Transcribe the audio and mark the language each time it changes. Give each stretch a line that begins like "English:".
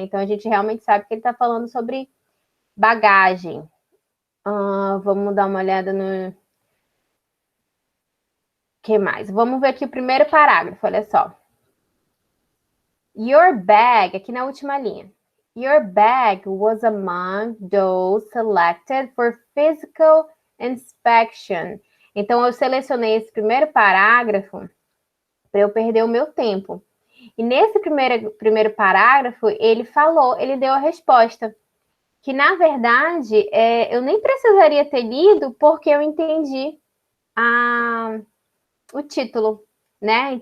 Portuguese: Então, a gente realmente sabe que ele está falando sobre bagagem. Vamos dar uma olhada no... que mais? Vamos ver aqui o primeiro parágrafo, olha só.
English: Your bag,
Portuguese: aqui na última linha.
English: Your bag was among those selected for physical inspection.
Portuguese: Então, eu selecionei esse primeiro parágrafo para eu perder o meu tempo. E nesse primeiro parágrafo, ele deu a resposta. Que, na verdade, eu nem precisaria ter lido, porque eu entendi o título, né?